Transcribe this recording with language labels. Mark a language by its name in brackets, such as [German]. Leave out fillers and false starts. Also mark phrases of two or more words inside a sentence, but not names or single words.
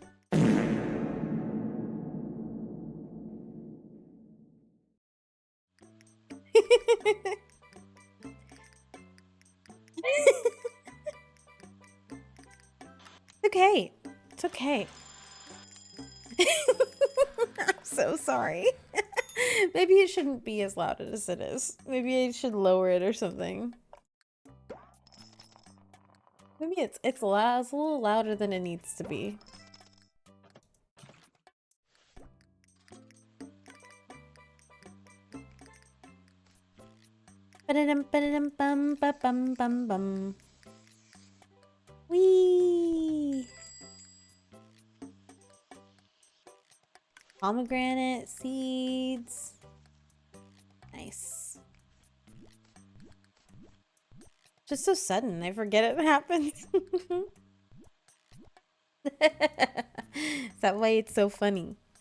[English] Okay. It's okay. I'm so sorry. Maybe it shouldn't be as loud as it is. Maybe I should lower it or something. Maybe it's loud. It's a little louder than it needs to be. Ba-da-dum, ba-da-dum, bum, ba-bum, bum, bum. Whee! Pomegranate seeds. Nice. Just so sudden, I forget it happens. Is that why it's so funny?